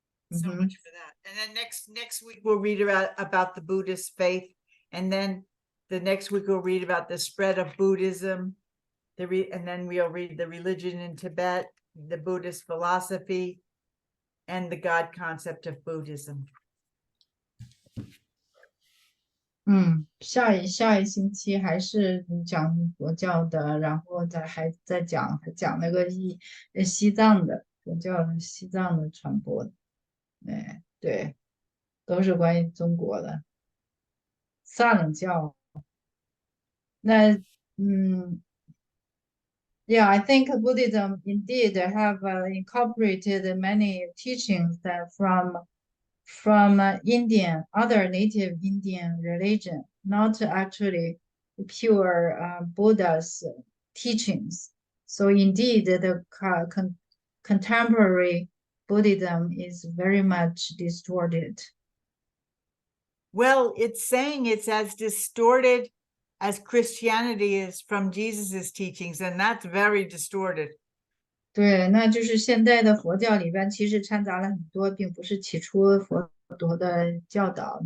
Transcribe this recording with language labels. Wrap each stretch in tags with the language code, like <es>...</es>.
<en>So much for that. And then next week we'll read about the Buddhist faith, and then the next week we'll read about the spread of Buddhism, and then we'll read the religion in Tibet, the Buddhist philosophy, and the God concept of Buddhism.</en> <zh>下一星期还是讲佛教的，然后还讲那个西藏的佛教西藏的传播的，对，都是关于中国的萨冷教。</zh> <en>那Yeah, I think Buddhism indeed have incorporated many teachings that from Indian, other native Indian religion, not actually pure Buddha's teachings. So indeed, the contemporary Buddhism is very much distorted. Well, it's saying it's as distorted as Christianity is from Jesus's teachings, and that's very distorted.</en> <zh>对，那就是现代的佛教里边其实掺杂了很多，并不是起初佛陀的教导。</zh>